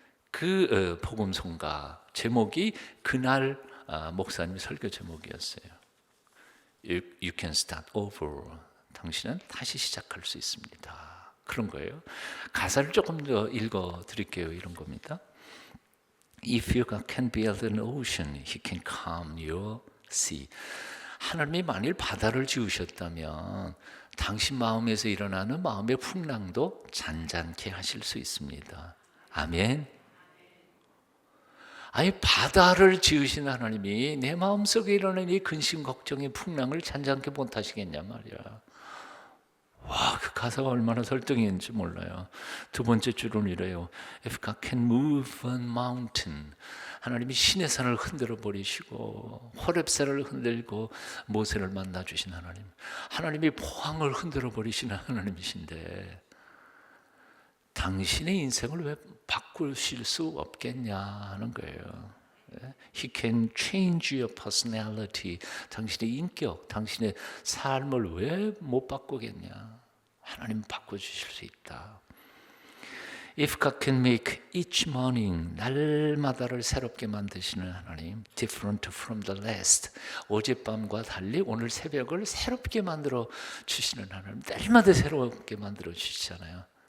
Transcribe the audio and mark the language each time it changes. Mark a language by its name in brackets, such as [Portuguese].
[Korean] 그 복음성가 제목이 그날 목사님 설교 제목이었어요. [English] You can start over. [Korean] 당신은 다시 시작할 수 있습니다. 그런 거예요. 가사를 조금 더 읽어 드릴게요. 이런 겁니다. [English] If you can build an ocean, He can calm your sea. [Korean] 하나님이 만일 바다를 지으셨다면 당신 마음에서 일어나는 마음의 풍랑도 잔잔케 하실 수 있습니다. 아멘. 아니 바다를 지으신 하나님이 내 마음속에 일어나는 이 근심 걱정의 풍랑을 잔잔케 못하시겠냐 말이야. 와, 그 가사가 얼마나 설득이었는지 몰라요. 2번째 줄은 이래요. If God can move a mountain, 하나님이 시내 산을 흔들어 버리시고 호렙산을 흔들고 모세를 만나 주신 하나님, 하나님이 포항을 흔들어 버리시는 하나님이신데 당신의 인생을 왜 바꾸실 수 없겠냐 하는 거예요. [English] He can change your personality. [Korean] 당신의 인격, 당신의 삶을 왜 못 바꾸겠냐? 하나님 바꿔주실 수 있다. If God can make each morning, 날마다를 새롭게 만드시는 하나님, different from the last, 어젯밤과 달리 오늘 새벽을 새롭게 만들어 주시는 하나님, 날마다 새롭게 만들어 주시잖아요.